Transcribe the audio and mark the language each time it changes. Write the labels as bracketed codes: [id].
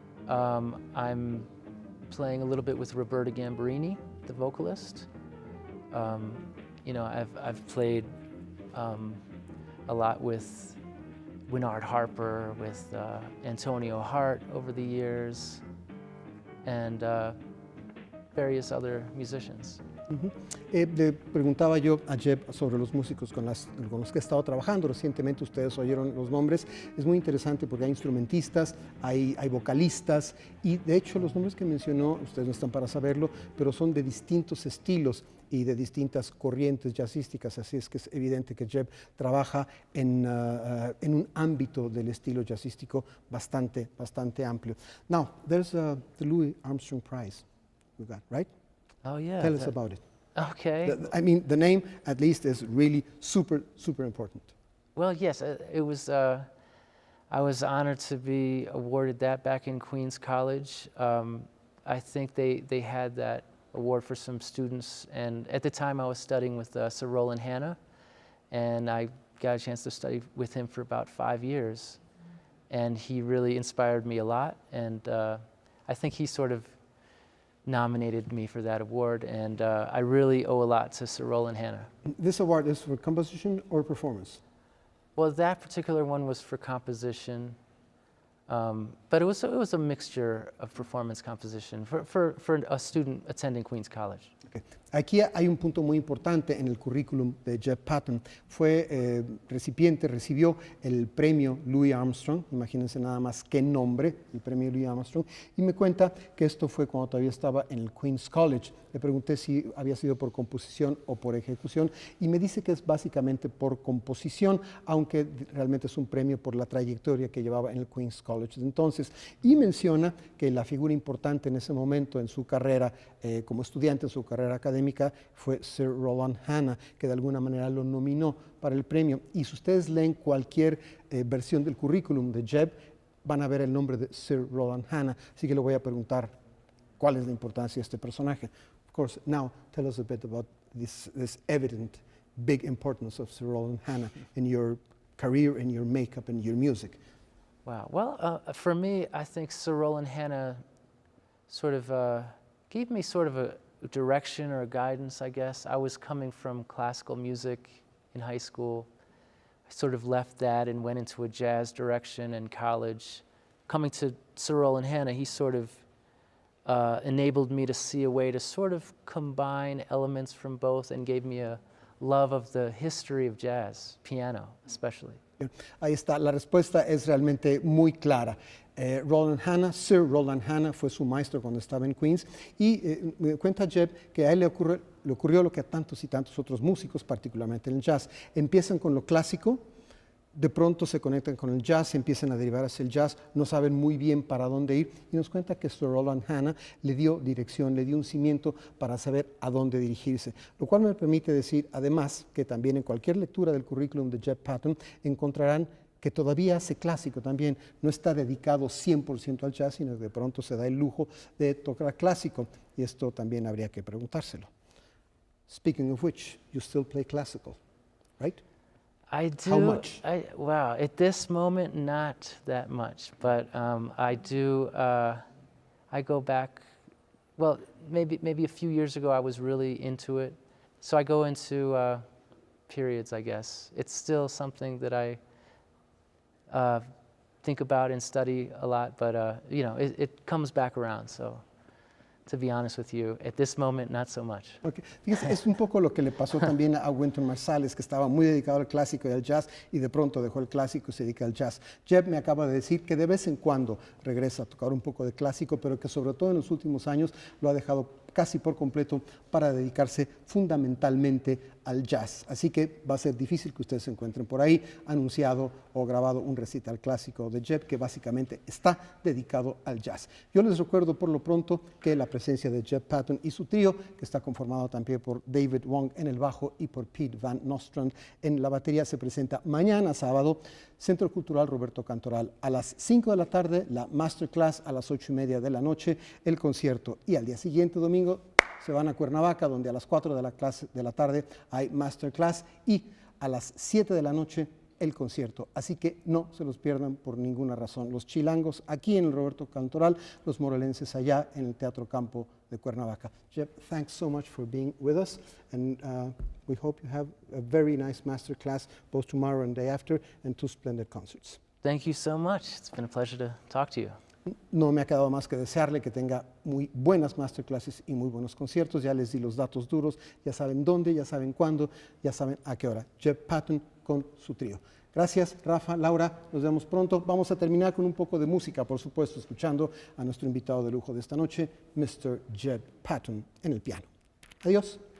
[en] I'm playing a little bit with Roberta Gambarini, the vocalist. You know, I've played a lot with Winard Harper, with Antonio Hart over the years, and various other musicians. [es] Le preguntaba yo a Jeb sobre los músicos con los que he estado trabajando recientemente. Ustedes oyeron los nombres. Es muy interesante porque hay instrumentistas, hay vocalistas, y de hecho los nombres que mencionó, ustedes no están para saberlo, pero son de distintos estilos. y de distintas corrientes jazzísticas, así es que es evidente que Jeb trabaja en un ámbito del estilo jazzístico bastante amplio. [en] Now, there's the Louis Armstrong Prize we got, right? Oh, yeah. Tell us about it. Okay. I mean, the name at least is really super important. Well, yes, it was. I was honored to be awarded that back in Queens College. I think they had that award for some students, and at the time I was studying with Sir Roland Hanna, and I got a chance to study with him for about 5 years, and he really inspired me a lot, and I think he sort of nominated me for that award, and I really owe a lot to Sir Roland Hanna. This award is for composition or performance? Well, that particular one was for composition, but it was a mixture of performance composition for a student attending Queens College. Okay. [es] Aquí hay un punto muy importante en el currículum de Jeb Patton. Recibió el premio Louis Armstrong, imagínense nada más qué nombre, el premio Louis Armstrong, y me cuenta que esto fue cuando todavía estaba en el Queens College. Le pregunté si había sido por composición o por ejecución, y me dice que es básicamente por composición, aunque realmente es un premio por la trayectoria que llevaba en el Queens College entonces, y menciona que la figura importante en ese momento en su carrera como estudiante, en su carrera académica, fue Sir Roland Hanna, que de alguna manera lo nominó para el premio. Y si ustedes leen cualquier versión del currículum de Jeb, van a ver el nombre de Sir Roland Hanna, así que le voy a preguntar cuál es la importancia de este personaje. [en] Of course, now tell us a bit about this evident big importance of Sir Roland Hanna in your career, in your makeup, and your music. Wow. Well, for me, I think Sir Roland Hanna sort of gave me sort of a direction or a guidance, I guess. I was coming from classical music in high school. I sort of left that and went into a jazz direction in college. Coming to Sir Roland Hanna, he sort of enabled me to see a way to sort of combine elements from both and gave me a love of the history of jazz, piano especially. [es] Ahí está, la respuesta es realmente muy clara. Roland Hanna, Sir Roland Hanna, fue su maestro cuando estaba en Queens, y me cuenta Jeb que a él le ocurrió lo que a tantos y tantos otros músicos, particularmente en el jazz. Empiezan con lo clásico, de pronto se conectan con el jazz, empiezan a derivar hacia el jazz, no saben muy bien para dónde ir, y nos cuenta que Sir Roland Hanna le dio dirección, le dio un cimiento para saber a dónde dirigirse, lo cual me permite decir además que también en cualquier lectura del currículum de Jeb Patton encontrarán que todavía hace clásico también, no está dedicado 100% al jazz, sino que de pronto se da el lujo de tocar clásico, y esto también habría que preguntárselo. [en] Speaking of which, you still play classical, right? I do. How much? Wow, at this moment, not that much, but I do. I go back. Well, maybe a few years ago, I was really into it. So I go into periods, I guess. It's still something that I think about and study a lot, but it comes back around. So, to be honest with you, at this moment, not so much. Okay. [es] Fíjese, es un poco lo que le pasó también a Wynton Marsalis, que estaba muy dedicado al clásico y al jazz, y de pronto dejó el clásico y se dedica al jazz. Jeb me acaba de decir que de vez en cuando regresa a tocar un poco de clásico, pero que sobre todo en los últimos años lo ha dejado casi por completo para dedicarse fundamentalmente al jazz. Así que va a ser difícil que ustedes se encuentren por ahí anunciado o grabado un recital clásico de Jeb que básicamente está dedicado al jazz. Yo les recuerdo por lo pronto que la presencia de Jeb Patton y su trío, que está conformado también por David Wong en el bajo y por Pete Van Nostrand en la batería, se presenta mañana sábado, Centro Cultural Roberto Cantoral, a las 5 de la tarde, la masterclass a las 8:30 de la noche, el concierto, y al día siguiente, domingo, se van a Cuernavaca, donde a las 4 de la tarde hay masterclass, y a las 7 de la noche el concierto. Así que no se los pierdan por ninguna razón. Los chilangos aquí en el Roberto Cantoral, los morelenses allá en el Teatro Campo de Cuernavaca. [en] Jeb, thanks so much for being with us, and we hope you have a very nice masterclass both tomorrow and day after, and 2 splendid concerts. Thank you so much. It's been a pleasure to talk to you. [es] No me ha quedado más que desearle que tenga muy buenas masterclasses y muy buenos conciertos. Ya les di los datos duros, ya saben dónde, ya saben cuándo, ya saben a qué hora. Jeb Patton con su trío. Gracias, Rafa, Laura, nos vemos pronto. Vamos a terminar con un poco de música, por supuesto, escuchando a nuestro invitado de lujo de esta noche, Mr. Jeb Patton, en el piano. Adiós.